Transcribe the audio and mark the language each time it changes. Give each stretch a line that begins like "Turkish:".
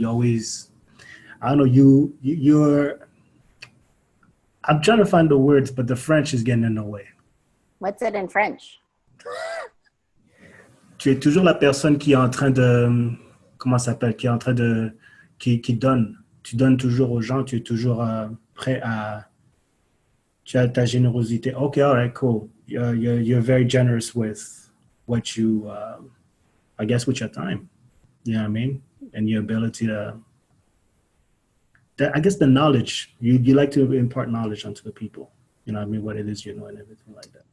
English: You always, I don't know, you're, I'm trying to find the words, but the French is getting in the way. What's it in French?
French: Tu es toujours la personne qui est en train de, comment ça s'appelle, qui est en train de, qui donne. Tu donnes toujours aux gens, tu es toujours prêt à, tu as ta générosité.
English: Okay, all right, cool. You're very generous with what you, I guess, with your time. You know what I mean? And your ability to, I guess the knowledge, you like to impart knowledge onto the people. You know what I mean? What it is you know and everything like that.